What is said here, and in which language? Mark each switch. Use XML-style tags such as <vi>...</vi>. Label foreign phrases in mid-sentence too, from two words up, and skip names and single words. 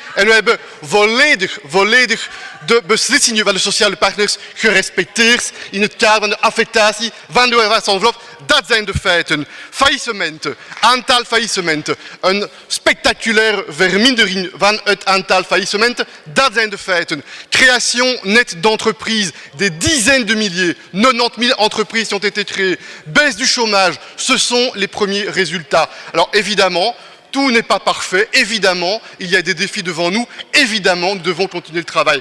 <nl>En we hebben volledig de beslissingen van de sociale partners gerespecteerd in het kader van de affectatie van de welvaartsenvelop. Dat zijn de feiten. Faillissementen, aantal faillissementen, een spectaculaire vermindering van het aantal faillissementen, dat zijn de feiten.</nl> <fr>Création nette d'entreprises, des dizaines de milliers, 90 000 entreprises qui ont été créées, baisse du chômage, ce sont les premiers résultats. Alors évidemment, tout n'est pas parfait, évidemment, il y a des défis devant nous, évidemment, nous devons continuer le travail.</fr>